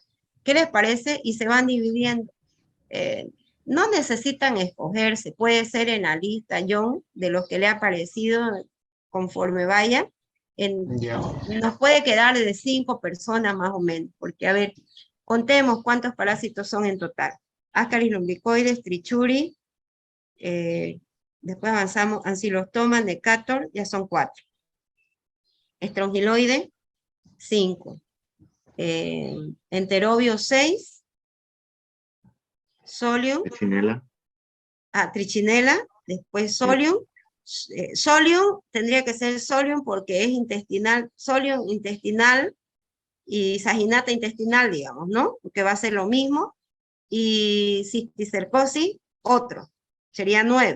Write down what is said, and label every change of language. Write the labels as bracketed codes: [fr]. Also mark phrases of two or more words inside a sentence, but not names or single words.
[es] ¿Qué les parece? Y se van dividiendo. No necesitan escogerse, puede ser en la lista, John, de los que le ha parecido conforme vaya. Ya. Nos puede quedar de 5 personas más o menos, porque a ver, contemos cuántos parásitos son en total. Ascaris lumbricoides, trichuri, después avanzamos, ancylostoma, necator, ya son 4. Estrongiloide, 5. Enterobio, 6. Solium, Trichinela. trichinela, después solium. Solium tendría que ser solium porque es intestinal, solium intestinal y saginata intestinal, digamos, ¿no? Porque va a ser lo mismo. Y cisticercosis, otro, sería 9.